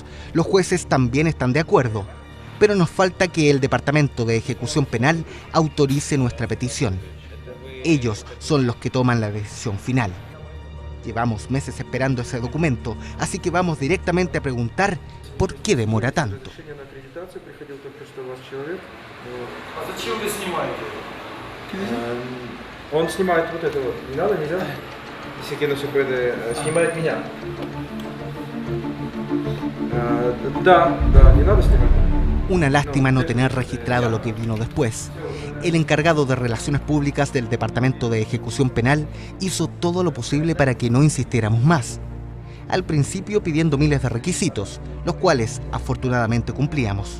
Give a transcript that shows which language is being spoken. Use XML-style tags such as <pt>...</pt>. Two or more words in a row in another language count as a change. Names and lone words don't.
<es>Los jueces también están de acuerdo. Pero nos falta que el Departamento de Ejecución Penal autorice nuestra petición. Ellos son los que toman la decisión final. Llevamos meses esperando ese documento, así que vamos directamente a preguntar por qué demora tanto.</es> <ru>Он снимает вот этого. Не надо, нельзя?</ru> <es>Если que no se puede,</es> <ru>снимает меня. Да, не надо снимать.</ru> <es>Una lástima no tener registrado lo que vino después. El encargado de Relaciones Públicas del Departamento de Ejecución Penal hizo todo lo posible para que no insistiéramos más. Al principio pidiendo miles de requisitos, los cuales afortunadamente cumplíamos.</es>